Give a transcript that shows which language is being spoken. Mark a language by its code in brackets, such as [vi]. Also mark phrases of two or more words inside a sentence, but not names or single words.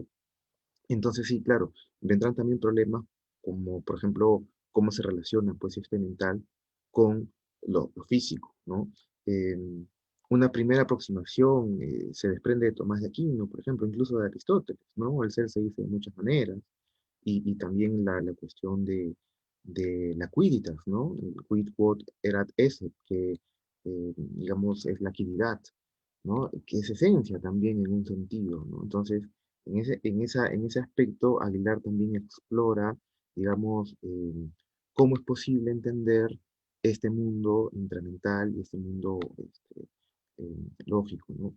[es] Entonces sí, claro, vendrán también problemas como, por ejemplo, cómo se relaciona pues este mental con lo físico, ¿no? Em, una primera aproximación se desprende de Tomás de Aquino, por ejemplo, incluso de Aristóteles, ¿no? El ser se dice de muchas maneras, y también la cuestión de la quiditas, ¿no? [la] El quid quod erat esse, [es] que digamos es la quidditad, ¿no? Que es esencia también en un sentido, ¿no? Entonces, en ese aspecto, Aguilar también explora, digamos, cómo es posible entender este mundo intramental y este mundo lógico, ¿no?